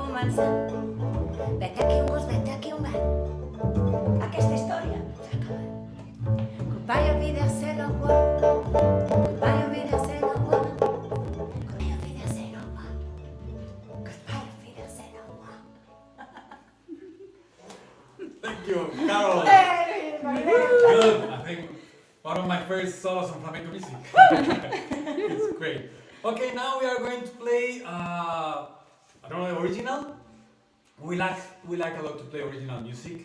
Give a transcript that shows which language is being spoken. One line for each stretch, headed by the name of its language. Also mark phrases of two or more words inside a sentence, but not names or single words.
Catalan: casa. Vete aquí un gos, vete aquí un gat. Aquesta història s'ha acabat.
German: Goodbye, auf Wiedersehen,
French: au revoir.
German: Goodbye, auf Wiedersehen,
French: au revoir.
German: Goodbye, auf Wiedersehen,
French: au revoir.
German: Goodbye, auf Wiedersehen,
French: au revoir.
English: Thank you, Carol. Good. I think one of my first solos on flamenco music. It's great. Okay, now we are going to play. I don't know, original. We like a lot to play original music.